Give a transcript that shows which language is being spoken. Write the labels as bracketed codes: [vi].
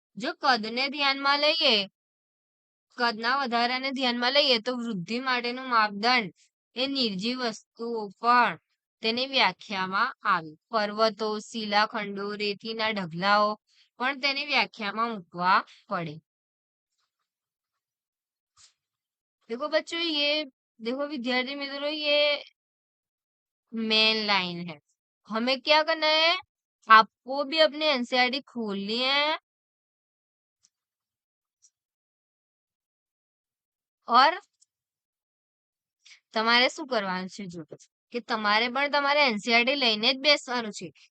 [gu] જો કદને ધ્યાનમાં લઈએ, કદના વધારાને ધ્યાનમાં લઈએ તો વૃદ્ધિ માટેનું માપદંડ એ નિર્જીવ વસ્તુઓ પણ તેની વ્યાખ્યામાં આવી. પર્વતો, શિલાખંડો, રેતીના ઢગલાઓ પણ તેની વ્યાખ્યામાં મૂકવા પડે. [hi] देखो बच्चों ये देखो विद्यार्थी मित्रों ये मेन लाइन है. हमें क्या करना है, आपको भी अपनी एनसीईआरटी खोलनी है और [gu] તમારે શું કરવાનું છે, જો કે તમારે પણ તમારે એનસીઈઆરટી લઈને જ બેસવાનું છે.